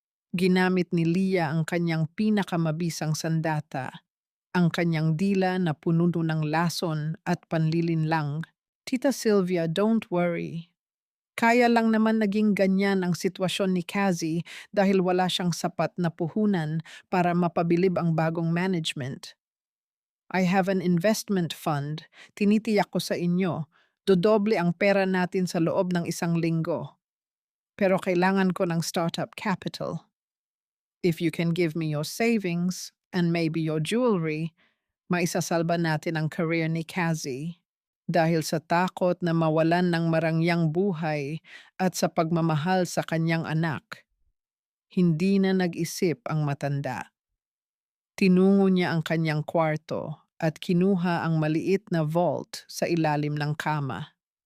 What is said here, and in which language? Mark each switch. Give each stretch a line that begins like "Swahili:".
Filipino: Ginamit ni Leah ang kanyang pinakamabisang sandata, ang kanyang dila na puno ng lason at panlilinlang.
English: Tita Silvia, don't worry.
Filipino: Kaya lang naman naging ganyan ang sitwasyon ni Kazi dahil wala siyang sapat na puhunan para mapabilib ang bagong management.
English: I have an investment fund.
Filipino: Tinitiyak ko sa inyo, dodoble ang pera natin sa loob ng 1 linggo. Pero kailangan ko ng startup capital.
English: If you can give me your savings and maybe your jewelry,
Filipino: maisasalba natin ang career ni Kazi. Dahil sa takot na mawalan ng marangyang buhay at sa pagmamahal sa kanyang anak, hindi na nag-isip ang matanda. Tinungo niya ang kanyang kwarto at kinuha ang maliit na vault sa ilalim ng kama.